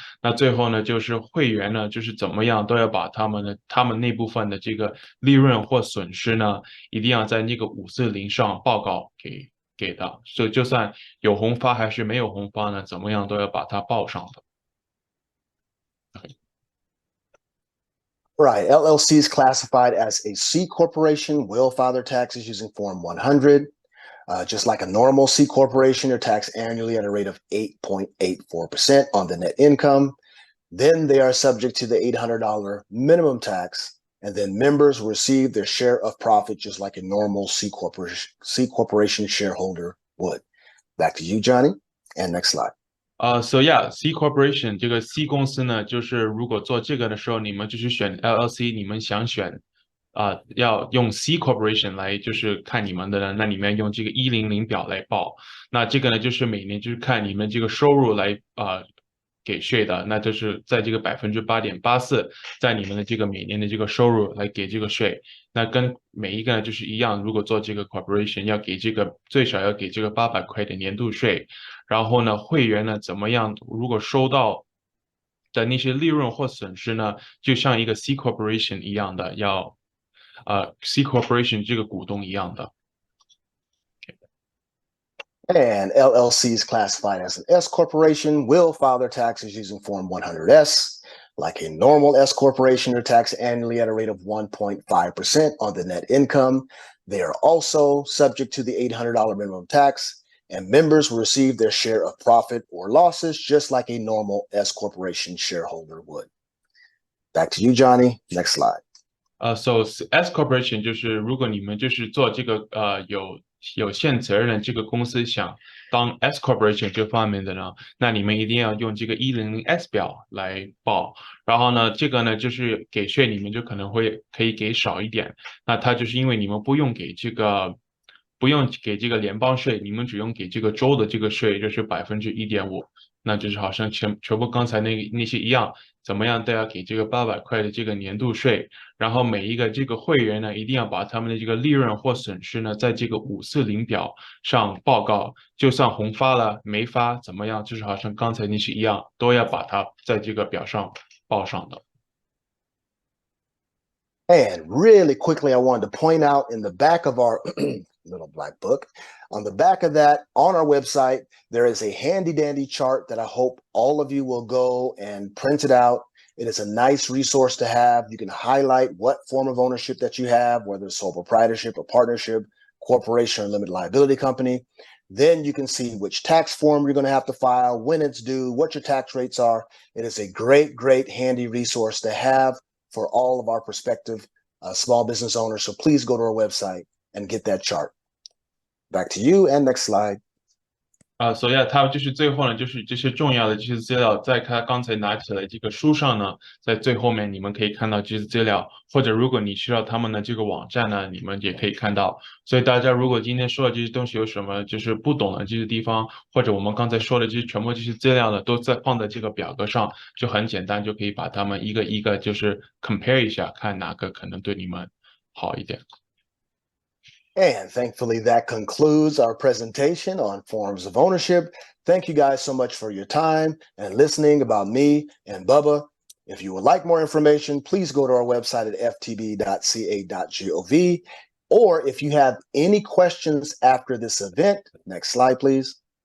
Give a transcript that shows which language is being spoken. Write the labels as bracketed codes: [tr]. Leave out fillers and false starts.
[zh] 那最后呢，就是会员呢，就是怎么样都要把他们那部分的这个利润或损失呢，一定要在那个540上报告给的，所以就算有红发还是没有红发呢，怎么样都要把它报上的。 [en] Right. LLCs classified as a C corporation will file their taxes using Form 100. Just like a normal C corporation, they're taxed annually at a rate of 8.84% on the net income. Then they are subject to the $800 minimum tax. And then members will receive their share of profit just like a normal C corporation shareholder would. Back to you, Johnny. And next slide. So yeah, [zh] C corporation 这个 C 公司呢，就是如果做这个的时候，你们就是选 LLC，你们想选要用 C corporation 来就是看你们的呢，那你们用这个100表来报。那这个呢，就是每年就是看你们这个收入来给税的，那就是在这个8.84%，在你们的这个每年的这个收入来给这个税。那跟每一个呢就是一样，如果做这个 corporation 要给这个最少要给这个800块的年度税。然后呢，会员呢怎么样？如果收到的那些利润或损失呢，就像一个 C corporation 一样的，C corporation 这个股东一样的。 [en] And LLCs classified as an S corporation will file their taxes using Form 100S. Like a normal S corporation, they're taxed annually at a rate of 1.5% on the net income. They are also subject to the $800 minimum tax, and members will receive their share of profit or losses just like a normal S corporation shareholder would. Back to you, Johnny. Next slide. [zh] So S corporation 就是如果你们就是做这个有限责任的这个公司想当 S corporation 这方面的呢，那你们一定要用这个100S 表来报。然后呢，这个呢就是给税你们就可以给少一点。那它就是因为你们不用给这个联邦税，你们只用给这个州的这个税，就是1.5%。那就是好像全部刚才那些一样，怎么样都要给这个800块的这个年度税。然后每一个这个会员呢，一定要把他们的这个利润或损失呢，在这个540表上报告，就算红发了没发怎么样，就是好像刚才那些一样，都要把它在这个表上报上的。 [en] And really quickly, I wanted to point out in the back of our little black book, on the back of that, on our website, there is a handy dandy chart that I hope all of you will go and print it out. It is a nice resource to have. You can highlight what form of ownership that you have, whether it's sole proprietorship or partnership, corporation or limited liability company. Then you can see which tax form you're going to have to file, when it's due, what your tax rates are. It is a great, great handy resource to have for all of our prospective small business owners. So please go to our website and get that chart. Back to you, and next slide. [zh] 所以它就是最后呢，就是这些重要的这些资料，在他刚才拿起来这个书上呢，在最后面你们可以看到这些资料，或者如果你需要他们的这个网站呢，你们也可以看到。所以大家如果今天说的这些东西有什么就是不懂的这些地方，或者我们刚才说的这些全部这些资料呢，都在放在这个表格上，就很简单，就可以把它们一个一个就是 compare 一下，看哪个可能对你们好一点。 [en] And thankfully, that concludes our presentation on forms of ownership. Thank you guys so much for your time and listening about me and Bubba. If you would like more information, please go to our website at ftb.ca.gov. Or if you have any questions after this event, next slide, please.